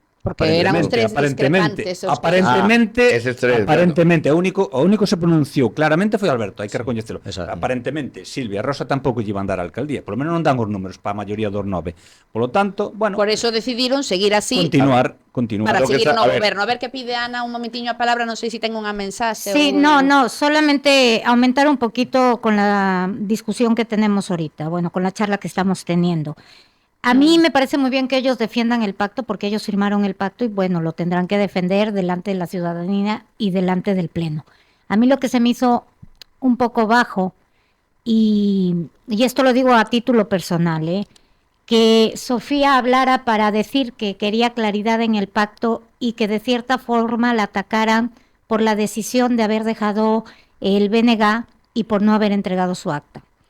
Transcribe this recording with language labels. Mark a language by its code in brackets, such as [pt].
[gl] Porque eran os tres discrepantes. eses tres, aparentemente, o único se pronunciou claramente foi Alberto, hai que recoñecelo. Exacto. Aparentemente, Silvia e Rosa tampouco lle iban dar a alcaldía, polo menos non dan os números para a maioría dos 9. Polo tanto, bueno, Por eso decidiron seguir así continuar. para Lo que seguir está- no a ver. goberno. A ver que pide Ana un momentiño a palabra, non sei se ten unha mensaxe. Sí, ou... [es] no, solamente aumentar un poquito con la discusión que tenemos ahorita, bueno, con la charla que estamos teniendo. A mí me parece muy bien que ellos defiendan el pacto porque ellos firmaron el pacto y bueno, lo tendrán que defender delante de la ciudadanía y delante del Pleno. A mí lo que se me hizo un poco bajo, y esto lo digo a título personal, que Sofía hablara para decir que quería claridad en el pacto y que de cierta forma la atacaran por la decisión de haber dejado el BNG y por no haber entregado su acta.